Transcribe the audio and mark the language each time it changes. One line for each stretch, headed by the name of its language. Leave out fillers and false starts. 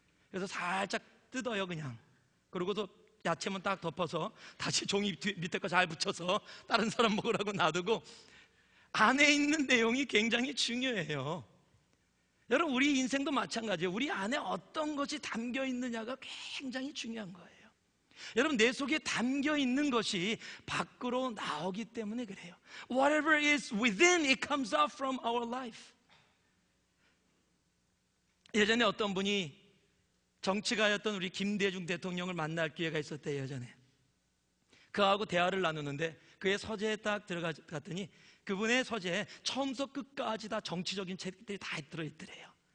Korean: 그래서 살짝 뜯어요 그냥. 그러고도 야채만 딱 덮어서 다시 종이 밑에 거 잘 붙여서 다른 사람 먹으라고 놔두고, 안에 있는 내용이 굉장히 중요해요. 여러분, 우리 인생도 마찬가지예요. 우리 안에 어떤 것이 담겨 있느냐가 굉장히 중요한 거예요. 여러분, 내 속에 담겨 있는 것이 밖으로 나오기 때문에 그래요.
English: Whatever is within, it comes out from our life.
Korean: 예전에 어떤 분이 정치가였던 우리 김대중 대통령을 만날 기회가 있었대요. 예전에 그하고 대화를 나누는데 그의 서재에 딱 들어갔더니 그분의 서재에 처음부터 끝까지 다 정치적인 책들이 다 들어있더래요.